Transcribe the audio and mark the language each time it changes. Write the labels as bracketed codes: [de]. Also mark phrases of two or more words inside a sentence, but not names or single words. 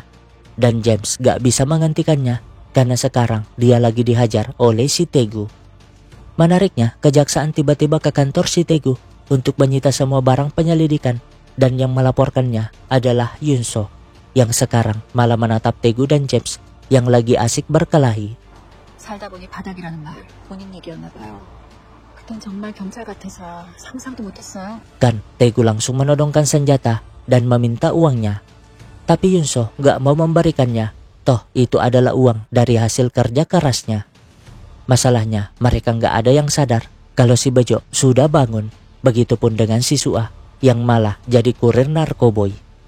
[id] Dan James gak bisa menghentikannya, karena sekarang dia lagi dihajar oleh si Taegu. Menariknya, kejaksaan tiba-tiba ke kantor si Taegu untuk menyita semua barang penyelidikan, dan yang melaporkannya adalah Yunso, yang sekarang malah menatap Taegu dan James yang lagi asik berkelahi. [ko] 살다 보니 바닥이라는 말 본인 얘기였나 봐요. 넌 정말 경찰 같아서 상상도 못했어요. [id] Kan Taegu langsung menodongkan senjata dan meminta uangnya. Tapi Yunso gak mau memberikannya. Toh itu adalah uang dari hasil kerja kerasnya. Masalahnya mereka gak ada yang sadar kalau si Bejo sudah bangun. Begitupun dengan si Suah yang malah jadi kurir narkoboy.